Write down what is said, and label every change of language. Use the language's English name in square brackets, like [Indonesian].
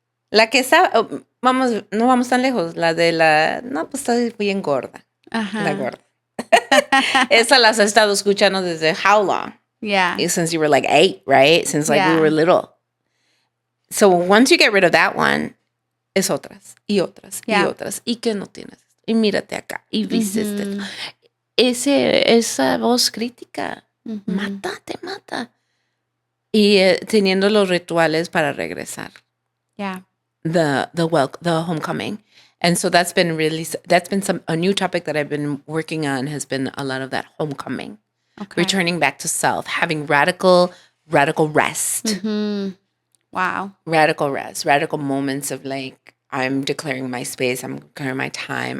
[Spanish] La que está, no vamos tan lejos, la de no, pues está bien gorda. La gorda. Esa las he estado escuchando desde [English] how long? Yeah. Since you were like 8, right? Since like we were little. So once you get rid of that one, [Spanish] es otras, y otras, y otras. Y que no tienes esto, y mírate acá, y viste esa voz crítica, te mata. Y teniendo los rituales para regresar. [English] Yeah. The homecoming. And so that's been a new topic that I've been working on has been a lot of that homecoming. Okay. Returning back to self, having radical rest. Mm-hmm. Wow. Radical rest, radical moments of like, I'm declaring my space, I'm declaring my time.